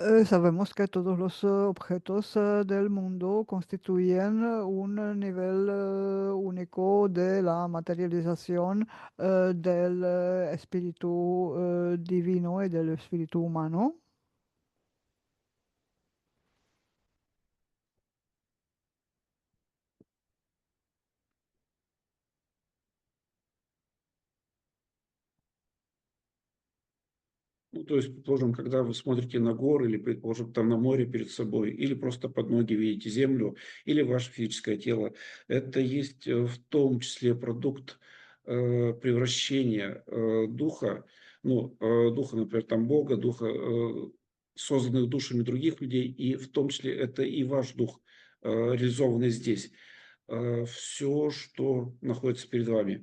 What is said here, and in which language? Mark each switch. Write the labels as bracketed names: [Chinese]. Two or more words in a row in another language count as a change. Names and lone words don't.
[Spanish] Sabemos que todos los objetos del mundo constituyen un nivel único de la materialización del espíritu divino y del espíritu humano. [Russian] Ну, то есть, предположим, когда вы смотрите на горы или, предположим, там на море перед собой, или просто под ноги видите землю, или ваше физическое тело, это есть в том числе продукт превращения духа, ну, духа, например, там Бога, духа, созданных душами других людей, и в том числе это и ваш дух, реализованный здесь. Все, что находится перед вами.